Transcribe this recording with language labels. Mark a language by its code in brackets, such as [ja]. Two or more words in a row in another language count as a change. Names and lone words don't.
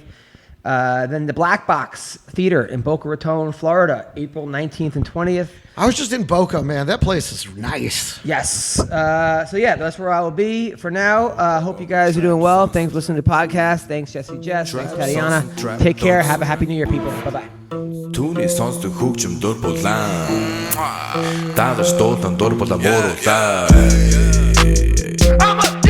[en] Then the Black Box Theater in Boca Raton, Florida, April 19th and 20th. I was just in Boca, man. That place is nice. Yes. So that's where I will be for now. Hope you guys are doing well. Thanks for listening to the podcast. Thanks, Jesse Jess. Thanks, Tatiana. Take care. Have a happy new year, people. Bye-bye. [mn] Түүний сонсдог хөгжим дур булаан. Даадаж дуудан дур булаа мууруулаа.